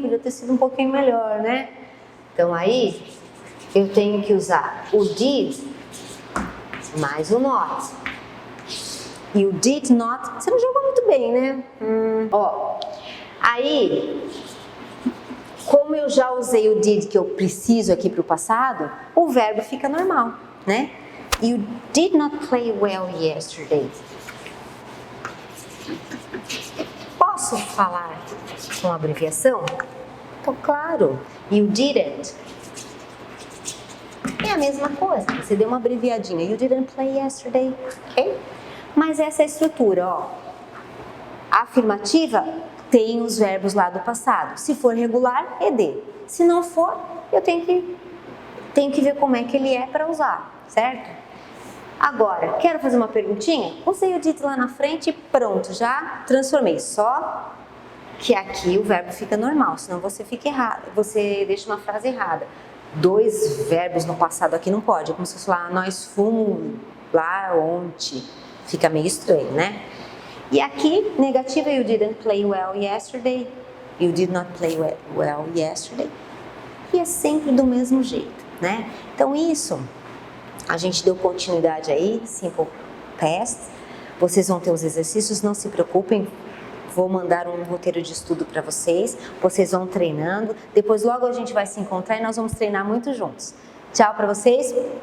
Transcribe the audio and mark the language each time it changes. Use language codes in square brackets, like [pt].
[pt] Podia ter sido um pouquinho melhor, né? Então aí, eu tenho que usar o did mais o not. E o did not, você não jogou muito bem, né? Ó, aí, como eu já usei o did que eu preciso aqui para o passado, o verbo fica normal, né? [en] You did not play well yesterday. [pt] Posso falar com abreviação? Então, claro, [en] you didn't. [pt] É a mesma coisa, você deu uma abreviadinha. [en] You didn't play yesterday, ok? [pt] Mas essa é a estrutura, ó. A afirmativa tem os verbos lá do passado. Se for regular, ed. Se não for, eu tenho que ver como é que ele é para usar, certo? Agora, quero fazer uma perguntinha? Usei o did lá na frente e pronto, já transformei. Só que aqui o verbo fica normal, senão você fica errado, você deixa uma frase errada. 2 verbos no passado aqui não pode, é como se fosse lá, nós fomos lá ontem. Fica meio estranho, né? E aqui, negativa, [en] you didn't play well yesterday. You did not play well yesterday. [pt] E é sempre do mesmo jeito, né? Então isso, a gente deu continuidade aí, simple past. Vocês vão ter os exercícios, não se preocupem. Vou mandar um roteiro de estudo para vocês. Vocês vão treinando. Depois logo a gente vai se encontrar e nós vamos treinar muito juntos. Tchau para vocês.